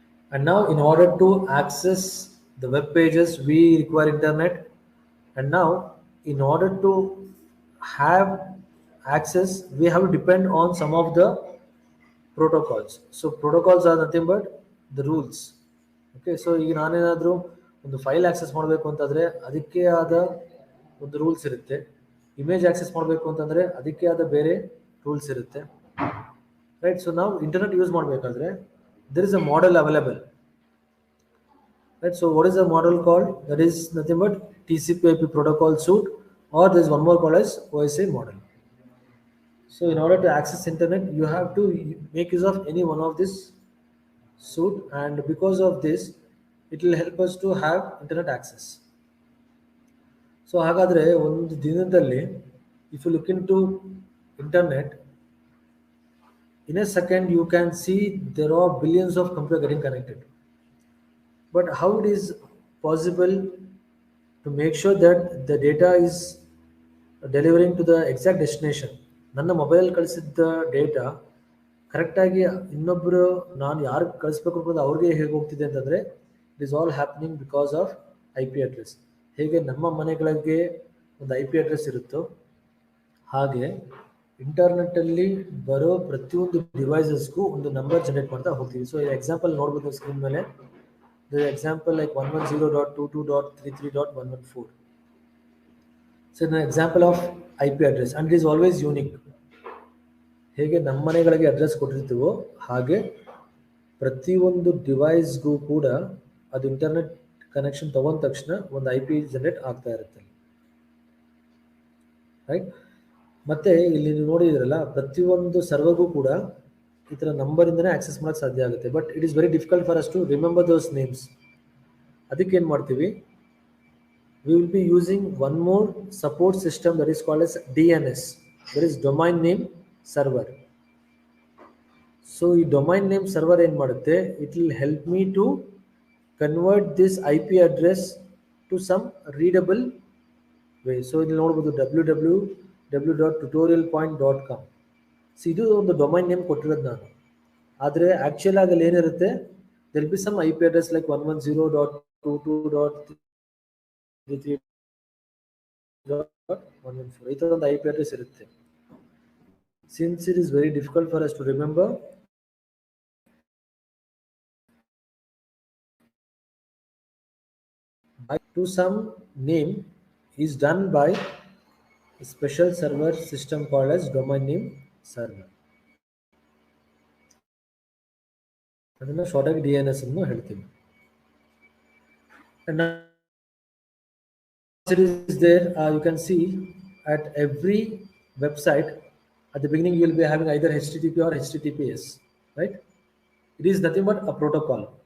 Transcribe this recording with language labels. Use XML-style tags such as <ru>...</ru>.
<en>And now in order to access the web pages we require internet, and now in order to have access we have to depend on some of the protocols. So protocols are nothing but the rules, okay.</en> <kn>So ಈಗ ನಾನೇನಾದರೂ ಒಂದು file access ಮಾಡಬೇಕು ಅಂತಂದರೆ ಅದಕ್ಕೆ ಆದ ಒಂದು rules ಇರುತ್ತೆ, image access ಮಾಡಬೇಕು ಅಂತಂದರೆ ಅದಕ್ಕೆ ಆದ ಬೇರೆ ರೂಲ್ಸ್ ಇರುತ್ತೆ, ರೈಟ್.</kn> <en>so</en> <kn>ನಾವು ಇಂಟರ್ನೆಟ್ ಯೂಸ್ ಮಾಡಬೇಕಾದ್ರೆ</kn> <en>there is a model available, right. So what is the model called? That is nothing but TCP/IP protocol suite, or there is one more called as OSI model. So in order to access internet you have to make use of any one of this suite, and because of this it will help us to have internet access. So</en> <kn>ಹಾಗಾದರೆ ಒಂದು ದಿನದಲ್ಲಿ</kn> <en>if you look into internet, in a second you can see there are billions of computers getting connected, but how it is possible to make sure that the data is delivering to the exact destination?</en> <kn>ನನ್ನ mobile ಕಳಿಸಿದ್ದ data ಕರೆಕ್ಟಾಗಿ ಇನ್ನೊಬ್ಬರು ನಾನು ಯಾರಿಗೆ ಕಳಿಸ್ಬೇಕು ಅನ್ನೋದು ಅವ್ರಿಗೆ ಹೇಗೆ ಹೋಗ್ತಿದೆ ಅಂತಂದರೆ</kn> <en>it is all happening because of</en> <kn>IP address. ಹೇಗೆ ನಮ್ಮ ಮನೆಗಳಿಗೆ ಒಂದು IP ಅಡ್ರೆಸ್ ಇರುತ್ತೋ ಹಾಗೆ ಇಂಟರ್ನೆಟ್ಟಲ್ಲಿ ಬರೋ ಪ್ರತಿಯೊಂದು ಡಿವೈಸಸ್ಗೂ ಒಂದು ನಂಬರ್ ಜನರೇಟ್ ಮಾಡ್ತಾ ಹೋಗ್ತೀವಿ.</kn> <en>so example</en> <kn>ನೋಡ್ಬೋದು ಸ್ಕ್ರೀನ್ ಮೇಲೆ,</kn> <en>The example like 110.22.33.114. So in example of IP address, and it is always unique.</en> <kn>ಹೇಗೆ ನಮ್ಮ ಮನೆಗಳಿಗೆ ಅಡ್ರೆಸ್ ಕೊಟ್ಟಿರ್ತೀವೋ ಹಾಗೆ ಪ್ರತಿಯೊಂದು ಡಿವೈಸ್ಗೂ ಕೂಡ ಅದು ಇಂಟರ್ನೆಟ್ ಕನೆಕ್ಷನ್ ತಗೊಂಡ ತಕ್ಷಣ ಒಂದು IP ಜನರೇಟ್ ಆಗ್ತಾ ಇರುತ್ತೆ, ರೈಟ್. ಮತ್ತು ಇಲ್ಲಿ ನೀವು ನೋಡಿದ್ರಲ್ಲ, ಪ್ರತಿಯೊಂದು ಸರ್ವರ್ಗೂ ಕೂಡ ಈ ಥರ ನಂಬರಿಂದನೇ ಆಕ್ಸೆಸ್ ಮಾಡೋಕ್ಕೆ ಸಾಧ್ಯ ಆಗುತ್ತೆ,</kn> <en>But it is very difficult for us to remember those names.</en> <kn>ಅದಕ್ಕೆ ಏನು ಮಾಡ್ತೀವಿ,</kn> <en>we will be using one more support system that is called as DNS, that is domain name server. So ಈ domain name server</en> <kn>ಏನು ಮಾಡುತ್ತೆ,</kn> <en>it will help me to convert this IP address to some readable way. So</en> <kn>ಇಲ್ಲಿ ನೋಡ್ಬೋದು</kn> <en>www.tutorialpoint.com.</en> <kn>So ಇದು ಒಂದು domain name ಕೊಟ್ಟಿರೋದು ನಾನು. ಆದರೆ ಆ್ಯಕ್ಚುಲ್ ಆಗಿ ಅಲ್ಲಿ ಏನಿರುತ್ತೆ,</kn> <en>there will be some IP address like 110.22.33.114</en> <kn>ಈ ಥರ ಒಂದು IP address ಇರುತ್ತೆ.</kn> <en>Since it is very difficult for us to remember, to some name is done by a special server system called as domain name server.</en> <kn>ಅದನ್ನು short ಆಗಿ DNS ಅನ್ನು ಹೇಳ್ತೀವಿ.</kn> <en>And now it is there, you can see at every website at the beginning you will be having either HTTP or HTTPS, right? It is nothing but a protocol.</en>